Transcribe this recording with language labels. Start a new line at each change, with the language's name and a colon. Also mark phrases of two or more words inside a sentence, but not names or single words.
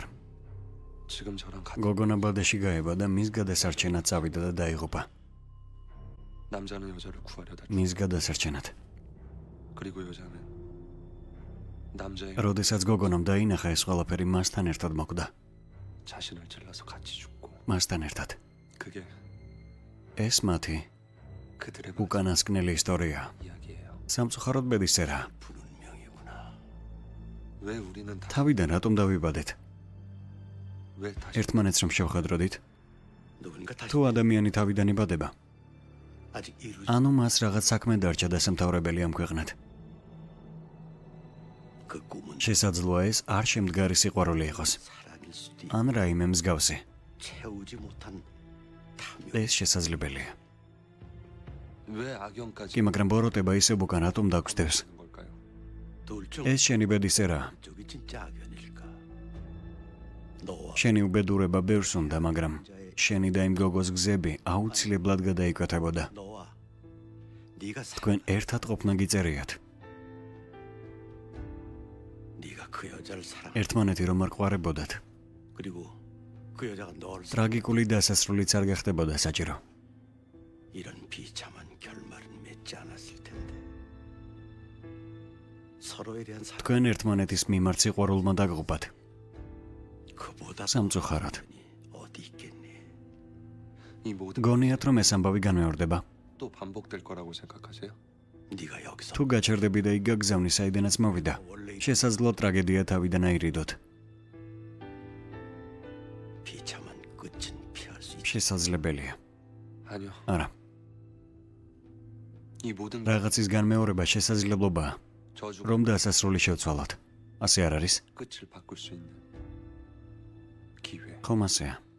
Korean: 지금 저랑 같은
Georgian: გოგონა ბადეში გაება და მის გადასარჩენად წავიდა და დაიღუპა.
Korean: 남자는 여자를 구하려다
Georgian: მის გადასარჩენად.
Korean: 그리고 여자는 남자의
Georgian: როდესაც გოგონამ დაინახა ეს ყველაფერი მასთან ერთად მოკვდა.
Korean: 자신을 찔러서 같이 죽고
Georgian: მასთან ერთად.
Korean: 그게
Georgian: ეს მათი
Korean: 그들의
Georgian: უკანასკნელი ისტორია.
Korean: 이야기예요.
Georgian: სამწუხაროდ ბედისწერა.
Korean: 왜 우리는 다
Georgian: თავიდან რატომ დავიბადეთ?
Korean: 왜 다시
Georgian: ერთმანეთს რომ შევხედროდით?
Korean: 누군가 다시
Georgian: თუ ადამიანი თავიდან იბადება,
Korean: 아직 이루지
Georgian: ანუ მას რაღაც საქმე დარჩა დასამთავრებელი ამ ქვეყნად.
Korean: 그 꿈은
Georgian: შესაძლოა ეს არ შემდგარი სიყვარული იყოს.
Korean: 사랑일 수도
Georgian: ან რაიმე მსგავსი.
Korean: 채우지 못한 탐욕
Georgian: ეს შესაძლებელია.
Korean: 왜 악연까지
Georgian: კი, მაგრამ ბოროტება ისე უკან რატომ დაგხვდებს?
Korean: 하는 걸까요? 둘중
Georgian: ეს შენი ბედისწერა.
Korean: 쪽이 진짜 악연일까? 너와
Georgian: შენი უბედურება ბევრს უნდა, მაგრამ შენი და იმ გოგოს გზები აუცილებლად გადაიკვეთებოდა.
Korean: 너와 네가
Georgian: თქვენ ერთად ყოფნა გიწერიათ.
Korean: 네가 그 여자를 사랑
Georgian: ერთმანეთი რომ არ ყვარებოდათ,
Korean: 그리고 그 여자가 너를
Georgian: ტრაგიკული დასასრულიც არ გახდებოდა საჭირო.
Korean: 이런 비참한 결말은 맺지 않았을 텐데 서로에 대한 사랑
Georgian: თქვენ ერთმანეთის მიმართ სიყვარულმა დაგღუპათ.
Korean: 그보다
Georgian: სამწუხაროდ.
Korean: 어디 있겠니? 이 모든
Georgian: გონიათ რომ ეს ამბავი განმეორდება?
Korean: 또 반복될 거라고 생각하세요? 네가 여기서
Georgian: თუ გაჩერდები და იქ გაგზავნი საიდანაც მოვიდა, შესაძლოა ტრაგედია თავიდან აირიდოთ.
Korean: 비참한 끝은 피할 수 있다.
Georgian: შესაძლებელია.
Korean: 아니요.
Georgian: არა,
Korean: 이 모든
Georgian: რაღაცის განმეორება შესაძლებლობაა,
Korean: 저주가
Georgian: რომ დასასრული შევცვალოთ. ასე არ არის?
Korean: 끝을 바꿀 수 있는 기회.
Georgian: ხომ ასეა?